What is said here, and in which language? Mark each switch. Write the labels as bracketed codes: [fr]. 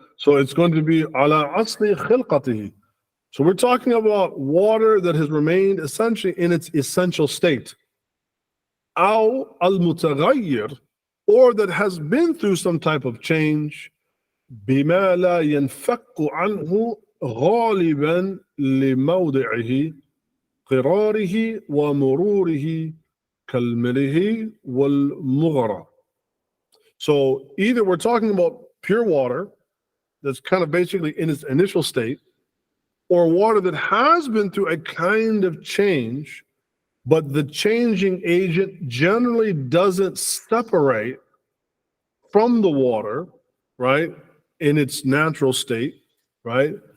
[en] So it's going to be [ar] ala asli khilqatihi. [en] So we're talking about water that has remained essentially in its essential state. [ar] Aw al-mutaghayyir, [en] or that has been through some type of change. [ar] بما لا ينفك عنه غالبا لموضعه قراره ومروره كالملح والمغرى. [en] So either we're talking about pure water that's kind of basically in its initial state, or water that has been through a kind of change, but the changing agent generally doesn't separate from the water, right, in its natural state, right?